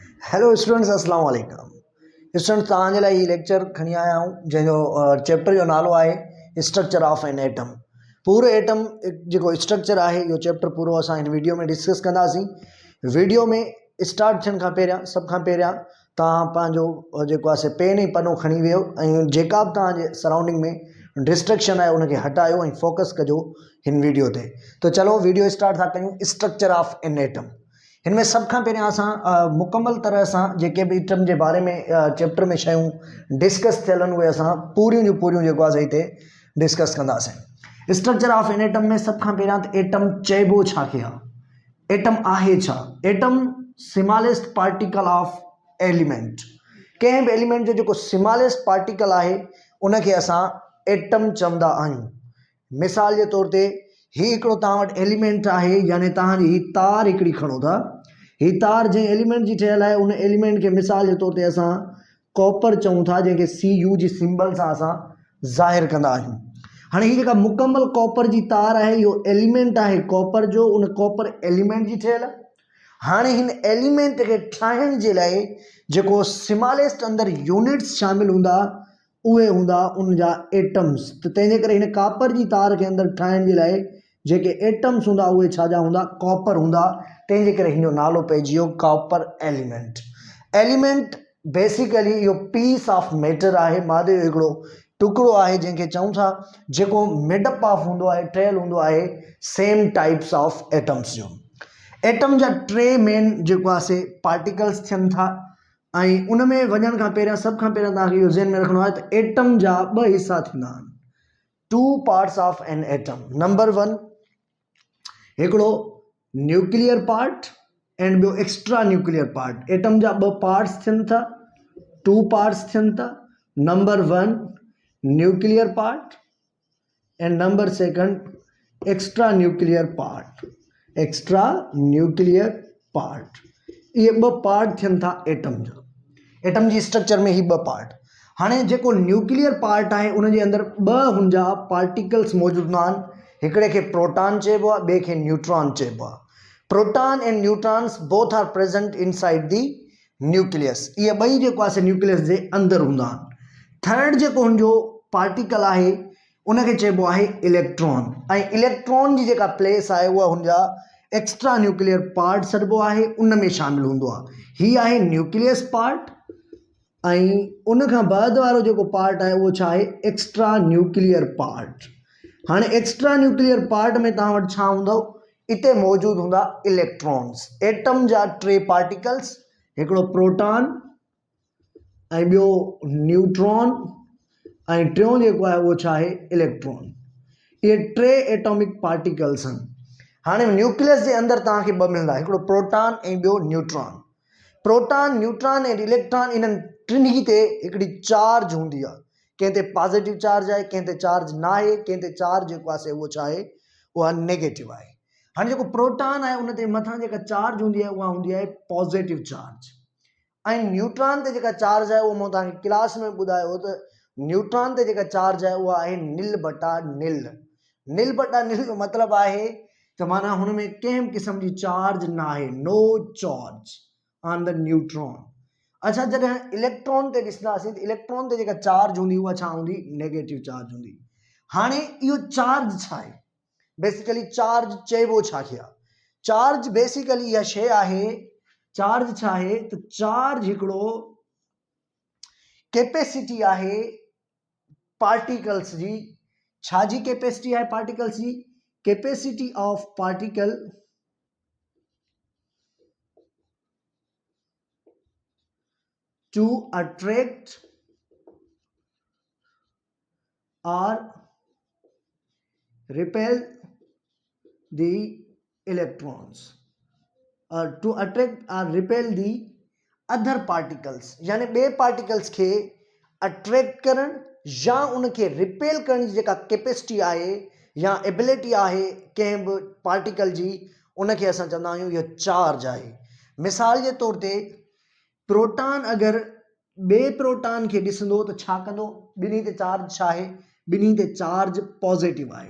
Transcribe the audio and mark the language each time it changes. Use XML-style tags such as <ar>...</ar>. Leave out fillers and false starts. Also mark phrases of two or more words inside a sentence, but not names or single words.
<en>hello students,</en> <ar>السلام عليكم.</ar> <sd>स्टूडेंट्स, तव्हांजे लाइ ही लेक्चर खणी आया आहियूं जंहिंजो चैप्टर जो नालो आहे</sd> <en>structure of an atom.</en> <sd>पूरो एटम जो स्ट्रक्चर है इहो चैप्टर पूरो असां हिन वीडियो में डिस्कस कंदासीं। वीडियो में स्टार्ट थियण खां पहिरियां सभ खां पहिरियां तव्हां पंहिंजो जेको आहे पेन ऐं पनो खणी वियो ऐं जेका बि तव्हांजे सराउंडिंग में डिस्ट्रैक्शन आहे उनखे हटायो ऐं फोकस कजो हिन वीडियो ते। तो चलो वीडियो स्टार्ट था कयूं।</sd> <en>structure of an atom,</en> <sd>इनमें सब खां पहिरियां असां मुकम्मल तरह सां जेके भी एटम</sd> <hi>के बारे में</hi> <sd>चैप्टर में शयूं डिस्कस थियल आहिनि उहे असां पूरियूं जूं पूरियूं जेको आहे हिते डिस्कस कंदासीं।</sd> <en>structure of an atom</en> <sd>में सब खां पहिरियां त एटम चइबो छा खे आहे, एटम आहे छा।</sd> <en>atom smallest particle of element,</en> <sd>कंहिं भी एलिमेंट जो जेको</sd> <en>smallest particle</en> <sd>आहे उनखे असां एटम चवंदा आहियूं। मिसाल के तौर ते ही हिकिड़ो तव्हां वटि एलिमेंट आहे, यानी तव्हांजी ही तार हिकिड़ी खणो था। ही तार जंहिं एलिमेंट जी ठहियल आहे उन एलिमेंट के मिसाल के तौर ते असां कॉपर चऊं था, जंहिंखे CU जी सिंबल सां असां ज़ाहिर कंदा आहियूं। हाणे ही जेका मुकम्मल कॉपर जी तार आहे इहो एलिमेंट आहे कॉपर जो, उन</sd> <en>copper element</en> <sd>जी ठहियल आहे। हाणे हिन एलिमेंट के ठाहिण जे लाइ जेको स्मॉलेस्ट अंदर यूनिट्स शामिल हूंदा उहे हूंदा उन जा एटम्स। तो तंहिंजे करे हिन कॉपर जी तार के अंदर ठाहिण जे लाइ जेके एटम्स हूंदा उहे छा जा हूंदा, कॉपर हूंदा। तंहिंजे करे हिन जो नालो पइजी वियो</sd> <en>copper element. element basically</en> <sd>इहो</sd> <en>piece of matter</en> <sd>आहे, मादे जो हिकिड़ो टुकड़ो आहे जंहिंखे चऊं था जेको</sd> <en>made up of</en> <sd>हूंदो आहे, ठहियल हूंदो आहे</sd> <en>same types of atoms</en> <sd>जो। एटम जा टे मेन जेको आहे पार्टिकल्स थियनि था ऐं उन में वञण खां पहिरियां सभ खां पहिरियां तव्हांखे इहो ज़हन में रखिणो आहे त एटम जा ॿ हिसा थींदा आहिनि,</sd> <en>two parts of an atom. number 1 हिकिड़ो nuclear part and ॿियो extra nuclear part।</en> <sd>एटम जा ॿ पार्ट्स थियनि था,</sd> <en>two parts</en> <sd>थियनि था।</sd> <en>number 1 nuclear part and number 2 extra nuclear part. extra nuclear part,</en> <sd>ये ॿ पार्ट थियनि था एटम जा। एटम जी स्ट्रक्चर में ही ॿ पार्ट। हाणे जेको</sd> <en>nuclear part</en> <sd>आहे उन जे अंदर ॿ हुनजा पार्टिकल्स मौजूद आहिनि, हिकिड़े खे प्रोटॉन चइबो आहे, ॿिए खे न्यूट्रॉन चइबो आहे।</sd> <en>proton and neutrons both are present inside the nucleus.</en> <sd>ये ॿई जेको आहे न्यूक्लियस जे अंदर हूंदा आहिनि। थर्ड जेको हुनजो पार्टिकल आहे उनखे चइबो आहे इलेक्ट्रॉन, ऐं इलेक्ट्रॉन जी जेका प्लेस आहे उहा हुनजा</sd> <en>extra nuclear part</en> <sd>सॾिबो आहे, उन में शामिल हूंदो आहे। ही आहे</sd> <en>nucleus part</en> <sd>ऐं उन खां बाद वारो जेको पार्ट आहे उहो छा आहे,</sd> <en>extra nuclear part.</en> <sd>हाणे</sd> <en>extra nuclear part</en> <sd>में तव्हां वटि छा हूंदो, इते मौजूद हूंदा इलेक्ट्रॉन्स। एटम जा टे पार्टिकल्स, हिकिड़ो प्रोटॉन ऐं ॿियो न्यूट्रॉन ऐं टियों जेको आहे उहो छा आहे, इलेक्ट्रॉन। ये टे</sd> <en>atomic particles</en> <sd>आहिनि। हाणे न्यूक्लियस जे अंदर तव्हांखे ॿ मिलंदा, हिकिड़ो प्रोटॉन ऐं ॿियो न्यूट्रॉन। प्रोटॉन, न्यूट्रॉन ऐं इलेक्ट्रॉन इन्हनि टिन्ही ते हिकिड़ी चार्ज हूंदी आहे। कंहिं ते</sd> <en>positive charge</en> <sd>आहे, कंहिं ते चार्ज न आहे, कंहिं ते चार्ज जेको आहे उहो छा आहे, उहा नेगेटिव आहे। हाणे जेको प्रोटॉन आहे उन ते मथां जेका चार्ज हूंदी आहे उहा हूंदी आहे</sd> <en>positive charge,</en> <sd>ऐं न्यूट्रॉन ते जेका चार्ज आहे उहो मां तव्हांखे क्लास में ॿुधायो त न्यूट्रॉन ते जेका चार्ज आहे उहा आहे निल बटा निल। निल बटा निल जो मतिलबु आहे त माना हुन में कंहिं बि क़िस्म जी चार्ज न आहे,</sd> <en>no charge on the neutron.</en> <sd>अच्छा, जॾहिं इलेक्ट्रॉन ते ॾिसंदासीं त इलेक्ट्रॉन ते जेका चार्ज हूंदी उहा छा हूंदी,</sd> <en>negative charge</en> <sd>हूंदी। हाणे इहो चार्ज छा आहे,</sd> <en>basically charge</en> <sd>चइबो छा खे आहे।</sd> <en>charge basically</en> <sd>इहा शइ आहे, चार्ज छा आहे त चार्ज हिकिड़ो कैपेसिटी आहे पार्टिकल्स जी। छा जी कैपेसिटी है पार्टिकल्स जी,</sd> <en>capacity of particle to attract or repel the electrons, or to attract or repel the other particles।</en> <sd>यानी बे पार्टिकल्स के अट्रैक्ट करण या उनके रिपेल करण जी जेका कैपेसिटी आहे या एबिलिटी आहे कंहिं बि पार्टिकल जी, उनखे असां चवंदा आहियूं इहो चार्ज आहे। मिसाल जे तौर ते प्रोटॉन अगरि ॿिए प्रोटॉन खे ॾिसंदो त छा कंदो, ॿिन्ही ते चार्ज छा आहे, ॿिन्ही ते चार्ज पॉजिटिव आहे।</sd>